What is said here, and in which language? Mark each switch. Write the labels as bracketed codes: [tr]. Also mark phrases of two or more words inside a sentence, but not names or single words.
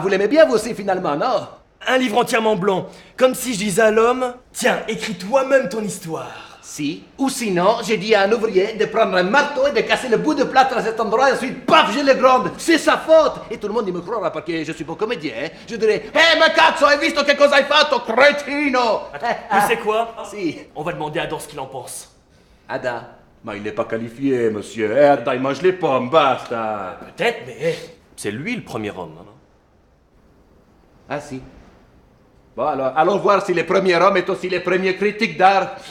[fr] Vous l'aimez bien, vous aussi, finalement, non? Un livre entièrement blanc. Comme si je disais à l'homme, tiens, écris toi-même ton histoire. Si. Ou sinon, j'ai dit à un ouvrier de prendre un marteau et de casser le bout de plâtre à cet endroit et ensuite, paf, je le gronde. C'est sa faute. Et tout le monde il me croira parce que je suis pas comédien. Hein? Je dirais, [it] ma cazzo, hai visto che cosa hai fatto, cretino? [fr] Tu sais quoi? Si. On va demander à Adam ce qu'il en pense. Ada. Mais il n'est pas qualifié, monsieur. Ada, il mange les pommes, basta. Peut-être, mais c'est lui le premier homme. Hein? Ah si. Bon, alors, allons voir si le premier homme est aussi le premier critique d'art.